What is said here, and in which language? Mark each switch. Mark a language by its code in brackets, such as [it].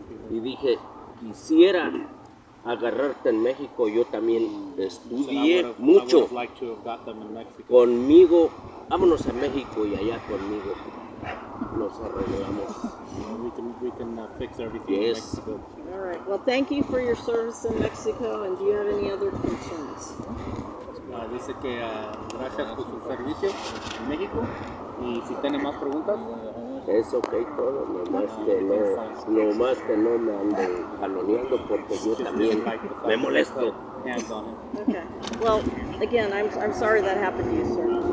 [es] Y dije, quisiera agarrarte en México, yo también estudié mucho. Conmigo, vámonos a México y allá conmigo nos arreglamos. [en] We can fix everything Yes. in Mexico. All right. Well, thank you for your service in Mexico. And do you have any other concerns? [es] Dice que gracias por su servicio en México y si tiene más preguntas. Es ok todo, nomás que no me anden jaloneando porque yo también me molesto. [en] Hands on it. Okay. Well, again, I'm sorry that happened to you, sir.